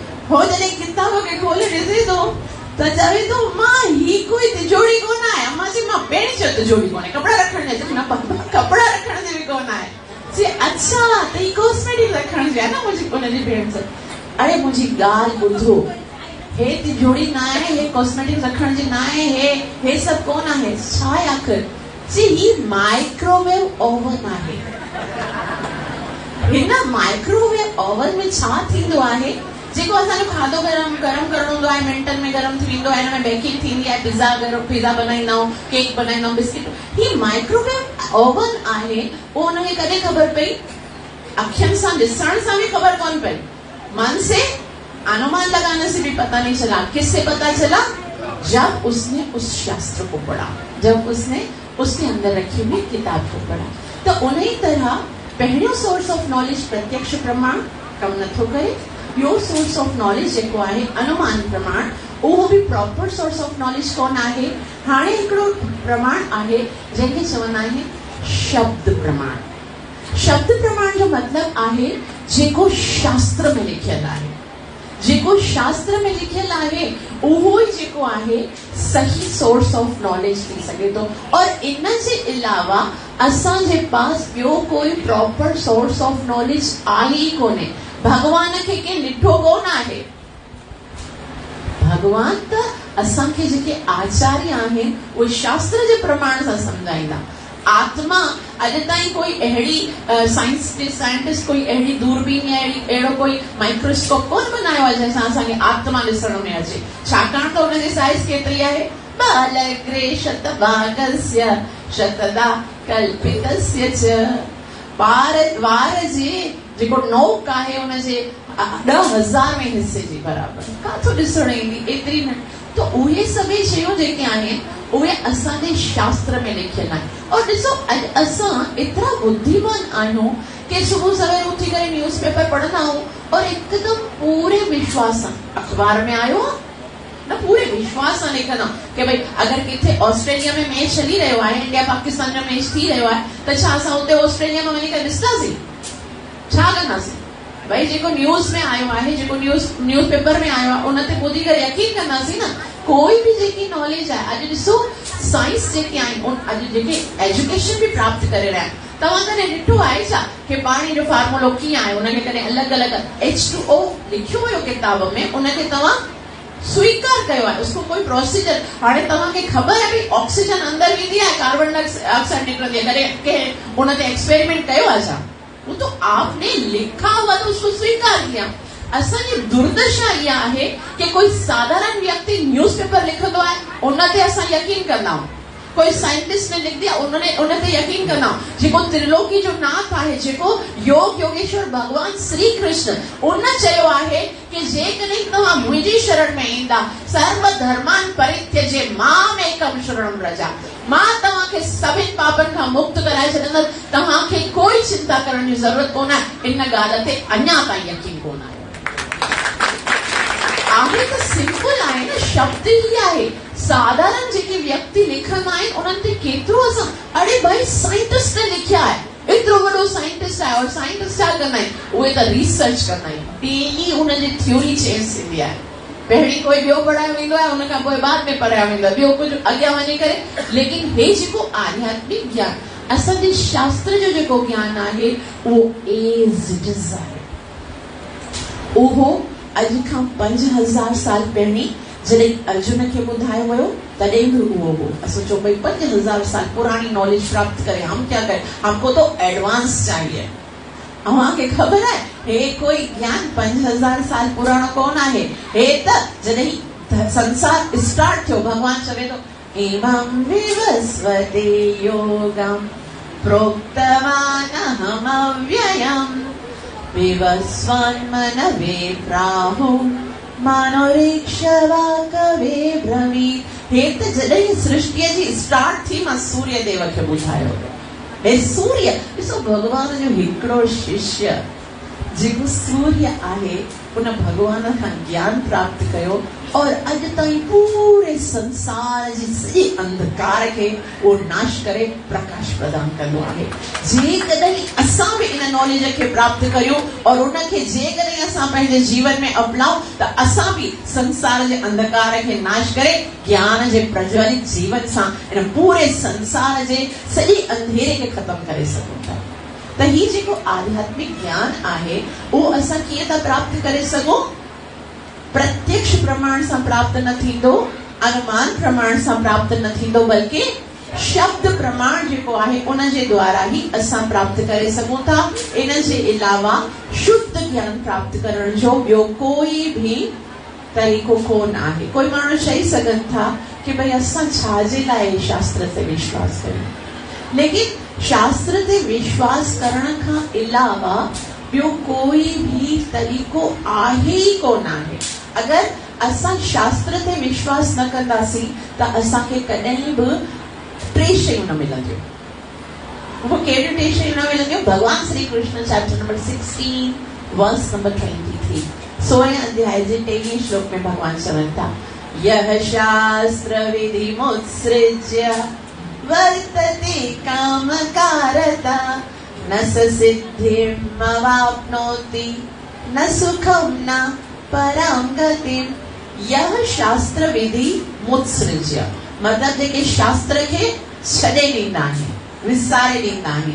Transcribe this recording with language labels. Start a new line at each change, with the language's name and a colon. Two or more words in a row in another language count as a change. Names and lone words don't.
Sindhi: हो जॾहिं किताब खे खोले ॾिसे थो त चवे थो मां ही कोई तिजोरी कोन आहे। अम्मा चई मां पहिरीं चयो तिजोरी कोन्हे, कपिड़ा रखण जे न कपिड़ा रखण जे बि कोन आहे। अच्छा त ही कॉस्मेटिक रखण जे आहे न मुंहिंजी उनजी भेण सां। अरे मुंहिंजी ॻाल्हि ॿुधो, हे तिजोरी न आहे, हे कॉस्मेटिक रखण जी न आहे, हे सभु कोन आहे। छा आहे आख़िर? जी ही
English: microwave oven
Sindhi: आहे। हिन
English: microwave oven
Sindhi: में छा थींदो आहे, जेको असांजो खाधो गरम करणो हूंदो आहे, मिंटनि में गरम थी वेंदो आहे, हिन में बेकिंग थींदी आहे, पिज़्ज़ा बनाईंदा आहियूं, केक बनाईंदा आहियूं, बिस्किट। ही
English: microwave oven
Sindhi: आहे। पोइ हुनखे कॾहिं ख़बर पई? अखियुनि सां ॾिसण सां भी खबर कौन पई,
Hindi: मन से अनुमान लगाने से भी पता नहीं चला। किससे पता चला? जब उसने उस शास्त्र को पढ़ा, जब उसने उसके अंदर रखी हुई किताब को पढ़ा।
Sindhi: तो उन्हीं तरह पहलो
English: source of knowledge
Sindhi: प्रत्यक्ष प्रमाण कम नथो करे, ॿियो
English: source of knowledge
Sindhi: जेको आहे अनुमान प्रमाण, उहो भी
English: proper source of knowledge
Sindhi: कोन आहे। हाणे हिकिड़ो प्रमाण आहे जंहिंखे चवंदा आहिनि शब्द प्रमाण। शब्द प्रमाण जो मतलब आहे जेको शास्त्र में लिखियल आहे, जेको शास्त्र में लिखियल आहे उहो ई जेको आहे सही
English: source of knowledge
Sindhi: थी सघे थो। और इन जे अलावा असांजे पास ॿियो कोई
English: proper source of knowledge
Sindhi: आहे ई कोन्हे। भगवान खे के ॾिठो कोन आहे। भगवान त असांखे जेके आचार्य आहिनि उहे शास्त्र जे प्रमाण सां सम्झाईंदा। आत्मा अॼु ताईं कोई अहिड़ी साइंटिस्ट कोई अहिड़ी दूरबीन या अहिड़ो कोई माइक्रोस्कोप कोन बनायो आहे जंहिंसां असांखे आत्मा ॾिसण में अचे, छाकाणि त हुनजी साइज़ केतिरी आहे?
Sanskrit: बालग्रे शतभागस्य शतदा कल्पितस्य च।
Sindhi: वार जे जेको नोक आहे हुनजे 10,000 में हिस्से जे बराबर काथो ॾिसण ईंदी एतिरी न। तो उहे सभई शयूं जेके आहिनि उहे असांजे शास्त्र में लिखियल आहिनि। और ॾिसो अॼु असां एतिरा बुद्धिमान आहियूं कि सुबुह सवेर उथी करे न्यूज़पेपर पढ़ंदा आहियूं और हिकदमि पूरे विश्वास सां अखबार में आयो न पूरे विश्वास सां लिखंदा कि भाई अगर किथे ऑस्ट्रेलिया में मैच हली रहियो आहे, इंडिया पाकिस्तान जो मैच थी रहियो आहे, त छा असां उते ऑस्ट्रेलिया में वञी करे ॾिसंदासीं? छा कंदासीं? भाई जेको न्यूज़ में आयो आहे, जेको न्यूज़पेपर में आयो आहे, उन ते ॿुधी करे यकीन कंदासीं न। कोई भी जेकी नॉलेज आहे, अॼु ॾिसो साइंस जेके आहिनि, अॼु जेके एजुकेशन भी प्राप्त करे रहिया आहिनि, तव्हां कॾहिं ॾिठो आहे छा कि पाणी जो फार्मूलो कीअं आहे? उनखे कॾहिं अलॻि अलॻि H2O लिखियो हुयो किताब में, उनखे तव्हां स्वीकार कयो आहे,
Hindi: उसको कोई प्रोसीजर।
Sindhi: हाणे तव्हांखे ख़बर आहे कि ऑक्सीजन अंदर वेंदी आहे,
English: carbon dioxide
Sindhi: निकिरंदी आहे, कॾहिं उन ते एक्सपेरिमेंट कयो आहे छा?
Hindi: वो तो आपने लिखा हुआ तो उसको स्वीकार किया।
Sindhi: असांजी दुर्दशा इहा आहे कि कोई साधारण व्यक्ति न्यूज़पेपर लिखंदो आहे, उन ते असां यकीन कंदा आहियूं।
Hindi: कोई साइंटिस्ट ने लिख दिया, उन्होंने
Sindhi: उन ते यकीन कंदा आहियूं। जेको त्रिलोकी जो नाथ आहे, जेको योग योगेश्वर भगवान श्री कृष्ण, उन चयो आहे कि जेकॾहिं तव्हां मुंहिंजी शरण में ईंदा,
Sanskrit: सर्व धर्मान परित्यज्य माम एकम शरणम व्रजा,
Sindhi: मां तव्हांखे सभिनि पापनि खां मुक्त कराए छॾंदसि, तव्हांखे कोई चिंता करण जी ज़रूरत कोन आहे। इन ॻाल्हि ते अञा ताईं यकीन कोन आहे। आहे त सिंपल आहे न, शब्द ई आहे। साधारण जेके व्यक्ति लिखंदा आहिनि उन्हनि ते केतिरो असां, अरे भाई साइंटिस्ट ने लिखिया आहे, एतिरो वॾो साइंटिस्ट आहे, और साइंटिस्ट छा कंदा आहिनि? उहे त रिसर्च कंदा आहिनि, डेली हुनजी
English: theory change
Sindhi: थींदी आहे। पहिरीं कोई ॿियो पढ़ायो वेंदो आहे, उनखां पोइ बाद में पढ़ायो वेंदो आहे, ॿियो कुझु अॻियां वञी करे। लेकिन हे जेको आध्यात्मिक ज्ञान, असांजे शास्त्र जो जेको ज्ञान आहे वो
English: as it is
Sindhi: आहे। उहो अॼु खां 5000 साल पहिरीं जॾहिं अर्जुन खे ॿुधायो वियो तॾहिं बि उहो हो।
Hindi: सोचो भाई 5000 साल पुरानी नॉलेज प्राप्त करे हम क्या करें, हमको तो एडवांस चाहिए।
Sindhi: अव्हांखे ख़बर है हे कोई ज्ञान 5000 साल पुराणो कोन आहे। हे त जॾहिं संसार स्टार्ट थियो भगवान चवे तो
Sanskrit: एवं विवस्वते योगम प्रोक्तवानहम अव्ययम् विवस्वन्मनवे प्राहु मानोरीक्षवा कवे ब्रवीत।
Sindhi: हे त जॾहिं सृष्टि जी स्टार्ट थी मां सूर्य देव खे ॿुधायो। हे सूर्य ॾिसो भगवान जो हिकिड़ो शिष्य जेको सूर्य आहे उन भगवान खां ज्ञान प्राप्त कयो और अॼु ताईं पूरे संसार जी सॼे अंधकार खे वो नाश करे प्रकाश प्रदान कंदो आहे। जेकॾहिं असां बि इन नॉलेज खे प्राप्त कयूं और उनखे जेकॾहिं असां पंहिंजे जीवन में अपनाऊं त असां बि संसार जे अंधकार खे नाश करे ज्ञान जे प्रज्वलित जीवन सां इन पूरे संसार जे सॼे अंधेरे खे ख़त्म करे सघूं था। त ही जेको आध्यात्मिक ज्ञान आहे वो असां कीअं था प्राप्त करे सघूं? प्रत्यक्ष प्रमाण से प्राप्त न थींदो, अनुमान प्रमाण से प्राप्त न थींदो, बल्कि शब्द प्रमाण जेको आहे उन जे द्वारा ही असां प्राप्त करे सघूं था। इन जे अलावा शुद्ध ज्ञान प्राप्त करण जो ॿियो कोई भी तरीक़ो कोन आहे। कोई माण्हू चई सघनि था कि भई असां छाजे लाइ शास्त्र ते विश्वास कयूं, लेकिन शास्त्र ते विश्वास करण खां अलावा ॿियो कोई भी तरीक़ो आहे ही कोन आहे। अगर असां शास्त्र ते विश्वास न कंदासीं त असांखे कॾहिं बि टे शयूं न मिलंदियूं। वो कहिड़ियूं टे शयूं न मिलंदियूं? भगवान श्री कृष्ण
English: chapter number
Sindhi: 16
English: verse number
Sindhi: 23 16 अध्याय जे 23 श्लोक में भगवान चवनि था
Sanskrit: यह शास्त्र विधि मुत्सृज्य वर्तते कामकारता न सिद्धिम् अवाप्नोति न सुखम न परम गतिम। यह शास्त्र विधि मुत्सृज्य
Sindhi: मतलब जेके शास्त्र के छॾे ॾींदा आहिनि, विसारे ॾींदा आहिनि।